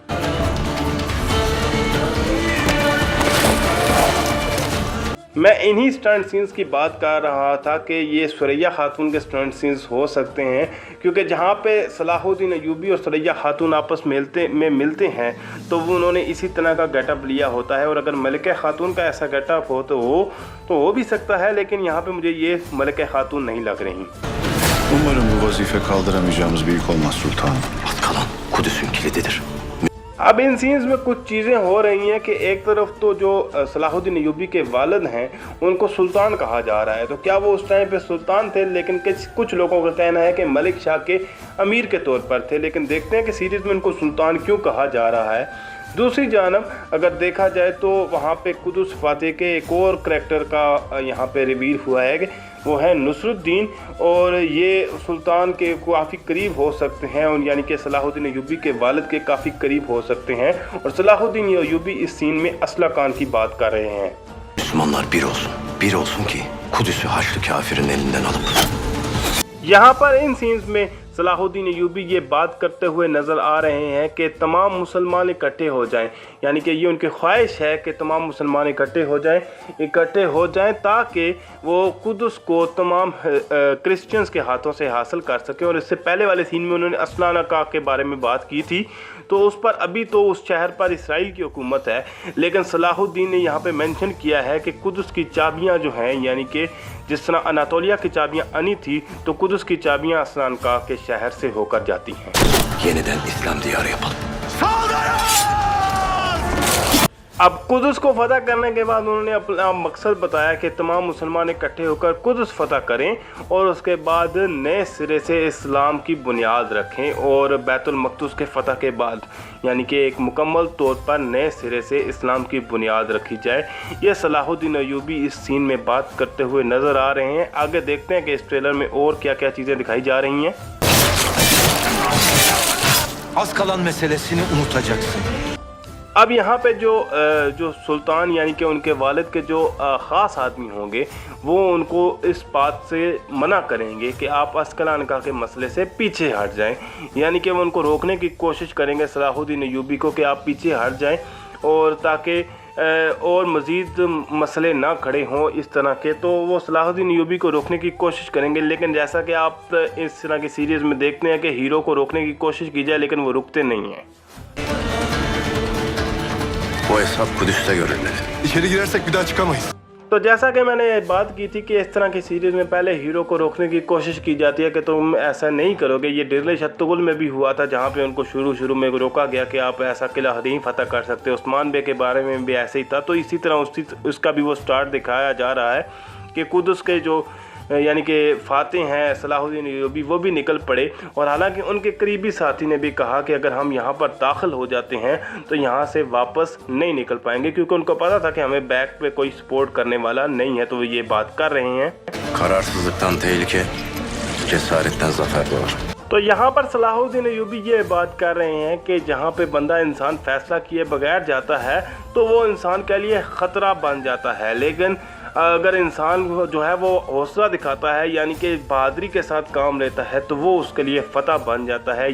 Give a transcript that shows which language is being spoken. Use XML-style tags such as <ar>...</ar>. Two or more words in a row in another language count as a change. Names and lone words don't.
<hi>मैं इन्हीं</hi> <en>stunt scenes</en> <hi>की बात कर रहा था कि ये सुरैया खातून के</hi> <en>stunt scenes</en> <hi>हो सकते हैं, क्योंकि जहाँ पे सलाहुद्दीन अयूबी और सुरैया खातून आपस में मिलते हैं तो वो उन्होंने इसी तरह का गेटअप लिया होता है। और अगर मलिका खातून का ऐसा गेटअप हो तो हो भी सकता है, लेकिन यहाँ पे मुझे ये मलिका खातून नहीं लग रही।</hi> <tr>Umarım bu vazife kaldıramayacağımız bir yük olmaz sultanım. Az kalan Kudüs'ün kilididir.</tr> <hi>अब इन सीन्स में कुछ चीज़ें हो रही हैं कि एक तरफ तो जो सलाहुद्दीन अयूबी के वालिद हैं उनको सुल्तान कहा जा रहा है, तो क्या वो उस टाइम पे सुल्तान थे, लेकिन कुछ लोगों का कहना है कि मलिक शाह के अमीर के तौर पर थे, लेकिन देखते हैं कि सीरीज़ में उनको सुल्तान क्यों कहा जा रहा है। दूसरी जानब अगर देखा जाए तो वहाँ पे कुदुस फातेह के एक और करैक्टर का यहाँ पे रिवील हुआ है कि वो है नुसरुद्दीन, और ये सुल्तान के काफ़ी करीब हो सकते हैं, और यानी कि सलाहुद्दीन अयूबी के वालिद के काफ़ी करीब हो सकते हैं। और सलाहुद्दीन अयूबी इस सीन में असला खान की बात कर रहे हैं।</hi> <tr>Müslümanlar bir olsun ki Kudüs'ü Haçlı kafirin elinden alıp</tr> <hi>यहाँ पर इन सीन्स में सलाहुद्दीन अयूबी ये बात करते हुए नज़र आ रहे हैं कि तमाम मुसलमान इकट्ठे हो जाएं, यानी कि ये उनकी ख्वाहिश है कि तमाम मुसलमान इकट्ठे हो जाएं ताकि वो कुदस को तमाम क्रिश्चियंस के हाथों से हासिल कर सकें। और इससे पहले वाले सीन में उन्होंने असलाना का के बारे में बात की थी, तो उस पर अभी तो उस शहर पर इसराइल की हुकूमत है, लेकिन सलाहुद्दीन ने यहाँ पे मेंशन किया है कि कुदस की चाबियाँ जो हैं, यानी कि जिस तरह अनातोलिया की चाबियाँ अनी थी, तो कुदस की चाबियाँ असलान का के शहर से होकर जाती हैं।</hi> <tr>yeniden İslam diyarı yapalım.</tr> <hi>अब कुदस को फतह करने के बाद उन्होंने अपना मकसद बताया कि तमाम मुसलमान इकट्ठे होकर कुदस फतह करें और उसके बाद नए सिरे से इस्लाम की बुनियाद रखें, और बैतुल मक़दस के फ़तह के बाद यानी कि एक मुकम्मल तौर पर नए सिरे से इस्लाम की बुनियाद रखी जाए। ये सलाहुद्दीन अयूबी इस सीन में बात करते हुए नज़र आ रहे हैं। आगे देखते हैं कि इस ट्रेलर में और क्या क्या चीज़ें दिखाई जा रही हैं।</hi> <tr>Az kalan meselesini unutacaksın.</tr> <hi>अब यहाँ पे जो सुल्तान यानी कि उनके वालिद के जो ख़ास आदमी होंगे वो उनको इस बात से मना करेंगे कि आप अस्कलान का के मसले से पीछे हट जाएं, यानी कि वो उनको रोकने की कोशिश करेंगे सलाहुद्दीन अयूबी को कि आप पीछे हट जाएं, और ताकि और मज़ीद मसले ना खड़े हों इस तरह के, तो वो सलाहुद्दीन अयूबी को रोकने की कोशिश करेंगे। लेकिन जैसा कि आप इस तरह की सीरीज़ में देखते हैं कि हीरो को रोकने की कोशिश की जाए लेकिन वो रुकते नहीं हैं।</hi> <tr>Bu hesap Kudüs'te görülmeli. İçeri girersek bir daha çıkamayız.</tr> <hi>तो जैसा कि मैंने बात की थी कि इस तरह की सीरीज़ में पहले हीरो को रोकने की कोशिश की जाती है कि तुम ऐसा नहीं करोगे। ये डिरले शत्तुगुल में भी हुआ था, जहाँ पे उनको शुरू में रोका गया कि आप ऐसा किला नहीं फतह कर सकते। उस्मान बे के बारे में भी ऐसे ही था, तो इसी तरह उसका भी वो स्टार्ट दिखाया जा रहा है कि कुदस के जो यानी कि फातेह हैं सलाहुद्दीन अयूबी वो भी निकल पड़े। और हालांकि उनके करीबी साथी ने भी कहा कि अगर हम यहाँ पर दाखिल हो जाते हैं तो यहाँ से वापस नहीं निकल पाएंगे, क्योंकि उनको पता था कि हमें बैक पे कोई सपोर्ट करने वाला नहीं है, तो वो ये बात कर रहे हैं।</hi> <tr>Kararsızlıktan tehlike, cesaretten zafer doğar.</tr> <hi>तो यहाँ पर सलाहुद्दीन अयूबी ये बात कर रहे हैं कि जहाँ पे बंदा इंसान फैसला किए बगैर जाता है तो वो इंसान के लिए ख़तरा बन जाता है, लेकिन अगर इंसान जो है वो हौसला दिखाता है यानी कि बहादुरी के साथ काम लेता है तो वो उसके लिए फ़तह बन जाता है।</hi>